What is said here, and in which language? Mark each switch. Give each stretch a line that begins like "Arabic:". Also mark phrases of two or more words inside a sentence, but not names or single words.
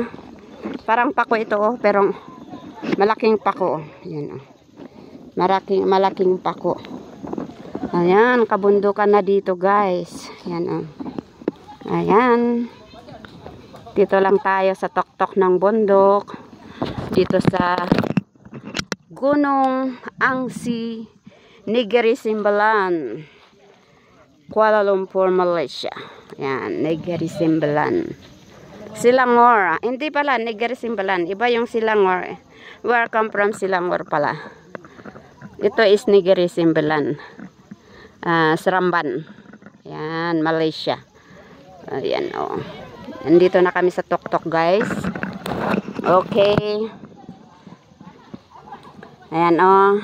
Filipino: Parang pako ito, oh, pero malaking pako, oh. Ayan, oh. Malaking pako. Ayan, kabundukan na dito, guys. Ayan, oh. Ayan. Dito lang tayo sa tuktok ng bundok. Dito sa Gunung Angsi, Negeri Sembilan, Kuala Lumpur, Malaysia. Ayan, Negeri Sembilan. Selangor. Hindi pala, Negeri Sembilan. Iba yung Selangor.
English: Where come from Selangor pala.
Filipino: Ito is Negeri Sembilan. Seremban. Ayan, Malaysia. Ayan, oh. Nandito na kami sa tuktok, guys. Okay. Ayan, oh.